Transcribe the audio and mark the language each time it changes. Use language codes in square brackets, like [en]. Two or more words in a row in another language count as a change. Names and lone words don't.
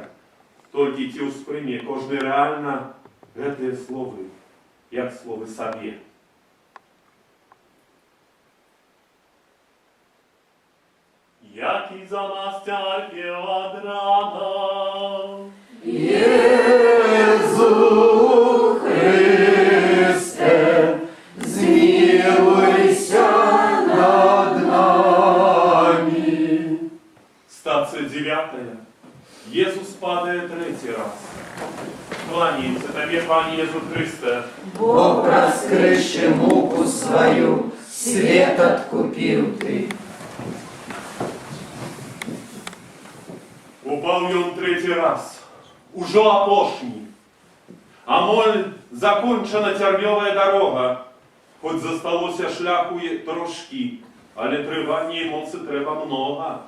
[be] Толькі ці ўспрыме кожны рэальна гэтыя словы, як словы сабе. Які за нас цярпе ад рана, [pl] Jezu Chryste, zmiłuj się nad nami. [be] Стацыя 9. Jesús падае трэці раз. Кланяемся Табе, Пане Езу Христе. [ru] Бог раскрывший муку свою, свет откупил ты. [be] Упаў ён трэці раз, ужо апошні. А моль закончана цярнёвая дарога, хоць засталося шляху трошкі, але трывання і моцы трэба многа.